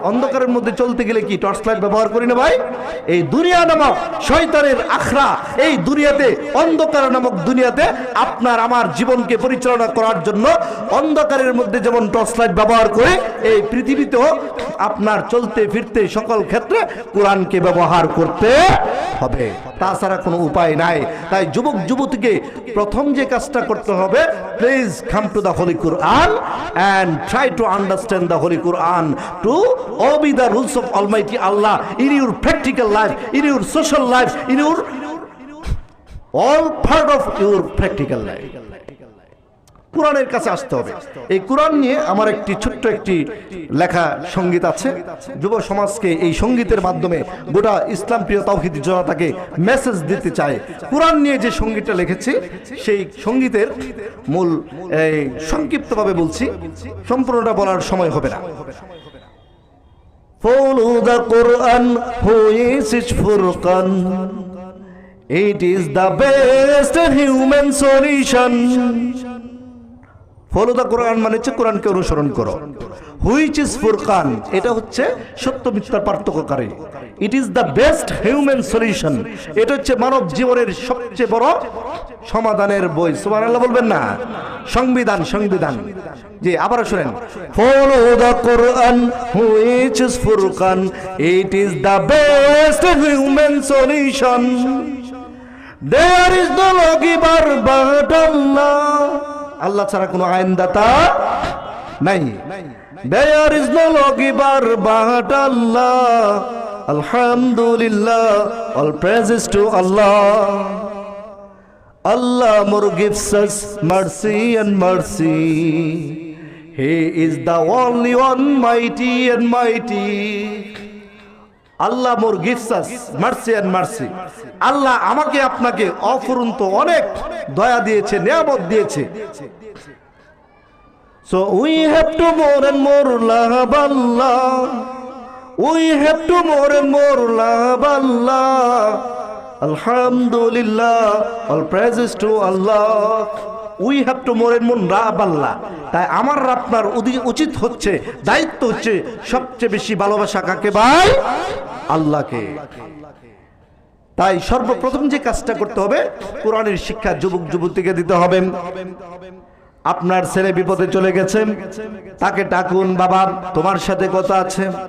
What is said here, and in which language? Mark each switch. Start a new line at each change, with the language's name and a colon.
Bangla: অন্ধকারের মধ্যে চলতে গেলে কি টর্চ লাইট ব্যবহার করি না ভাই? এই দুনিয়া নামক শয়তানের আখড়া, এই দুনিয়াতে, অন্ধকার নামক দুনিয়াতে আপনার আমার জীবনকে পরিচালনা করার জন্য অন্ধকারের মধ্যে যেমন টর্চ লাইট ব্যবহার করে, এই পৃথিবীতেও আপনার চলতে ফিরতে সকল ক্ষেত্রে কোরআনকে ব্যবহার করতে হবে, তাছাড়া কোনো উপায় নাই। তাই যুবক যুবতীকে প্রথম যে কাজটা করতে হবে,
English: Please come to the holy Quran and try to understand the holy Quran, to obey the rules of Almighty Allah in your practical life, in your social life, in your all part of your practical life.
Bangla: কোরআনের কাছে আসতে হবে। এই কোরআন নিয়ে আমার একটি ছোট্ট একটি লেখা সঙ্গীত আছে। যুব সমাজকে এই সঙ্গীতের মাধ্যমে গোটা ইসলাম প্রিয় তাওহীদি জনতাকে মেসেজ দিতে চায়। কোরআন নিয়ে যে সঙ্গীতটা লিখেছি, সেই সঙ্গীতের মূল সংক্ষিপ্তভাবে বলছি, সম্পূর্ণটা বলার সময় হবে না।
English: Follow the Quran, who is its Furqan. It is the best human solution. Follow the Quran
Bangla: মানে হচ্ছে কোরআনকে অনুসরণ করো।
English: which is Furqan,
Bangla: এটা হচ্ছে সত্য মিথ্যার পার্থক্যকারী।
English: It is the best human solution.
Bangla: এটা হচ্ছে মানব জীবনের সবচেয়ে বড় সমাধানের বই। সুবহানাল্লাহ বলবেন না? সংবিধান, সংবিধান। জি, আবার শুনেন,
English: Follow the Quran which is Furqan, it is the best human solution. There is no lawgiver but Allah,
Bangla: আল্লাহ ছাড়া কোনো আইনদাতা নাই।
English: There is no lawgiver but Allah. Alhamdulillah, all praises to Allah. Allah more gives us mercy and mercy. He is the only one mighty and mighty. Allah more gives us mercy and mercy.
Bangla: Allah আমাকে আপনাকে অফুরন্ত অনেক দয়া দিয়েছে, নিয়ামত দিয়েছে।
English: So we have to more and more love Allah. We have to more and more love Allah. Alhamdulillah, all praises to Allah. We have to more and more love Allah.
Bangla: তাই আমার আপনার উচিত হচ্ছে, দায়িত্ব হচ্ছে সবচেয়ে বেশি ভালোবাসা কাকে ভাই? আল্লাহকে। তাই সর্বপ্রথম যে কাজটা করতে হবে, কোরআনের শিক্ষা যুবক যুবতীকে দিতে হবে। আপনার ছেলে বিপদে চলে গেছে, তাকে ডাকুন, বাবা তোমার সাথে কথা আছে।